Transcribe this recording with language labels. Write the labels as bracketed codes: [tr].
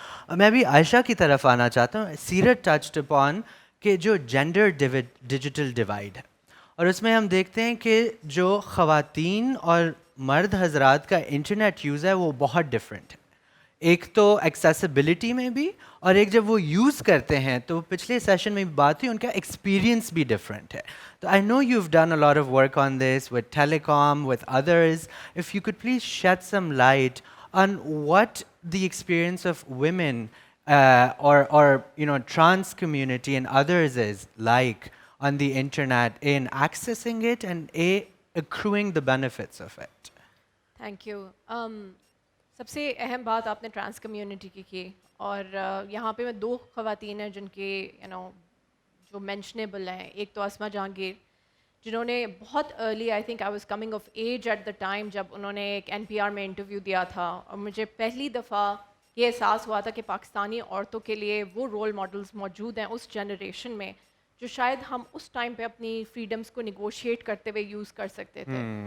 [ur] میں بھی عائشہ کی طرف آنا چاہتا ہوں. سیرت [en] touched upon [ur] کہ جو جینڈر ڈیجیٹل ڈیوائڈ ہے اور اس میں ہم دیکھتے ہیں کہ جو خواتین اور مرد حضرات کا انٹرنیٹ یوز ہے وہ بہت ڈفرینٹ ہے. ایک تو ایکسیسیبلٹی میں بھی اور ایک جب وہ یوز کرتے ہیں تو پچھلے سیشن میں بات ہوئی ان کا ایکسپیرینس بھی ڈفرینٹ ہے. [en] تو I know you have done a lot of work on this with telecom with others. If you could please shed some light on what the experience of women or trans community and others is like on the internet in accessing it and accruing the benefits of it. Thank you. [ur] سب سے اہم بات آپ نے trans community کی اور یہاں پہ میں دو خواتین ہیں جن کے جو مینشنیبل ہیں. ایک تو اسما جہانگیر جنہوں نے بہت early [en] I think I was coming of age at the time [ur] جب انہوں نے ایک NPR میں انٹرویو دیا تھا اور مجھے پہلی دفعہ یہ احساس ہوا تھا کہ پاکستانی عورتوں کے لیے وہ رول ماڈلز موجود ہیں اس جنریشن میں جو شاید ہم اس ٹائم پہ اپنی فریڈمز کو نیگوشیٹ کرتے ہوئے یوز کر سکتے تھے.